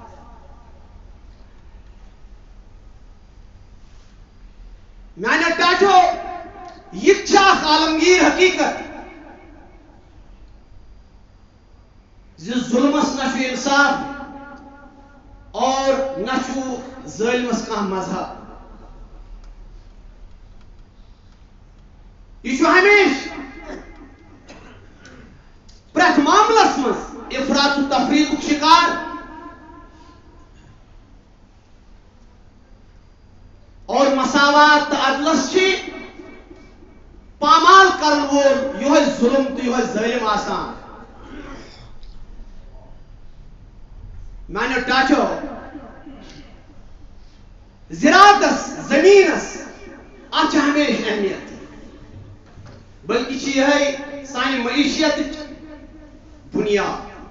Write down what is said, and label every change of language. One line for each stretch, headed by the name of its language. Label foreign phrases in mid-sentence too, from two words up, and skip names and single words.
Kashmiri: میانہ ٹاٹھو یہ چھاک عالمگیر حقیقت زی ظلمس نہ انصاف اور نہ ظالمس کان مذہب یہ ہمیشہ پریت معاملس مز افراط و تفریق شکار اور مساوات تو عدلس چھ پامال کرن وول یہ ظلم تو یہ ظالم آسان میانو ٹاچو زراعتس زمینس ات ہمیشہ اہمیت بلکہ یہ سانہ معیشت بنیاد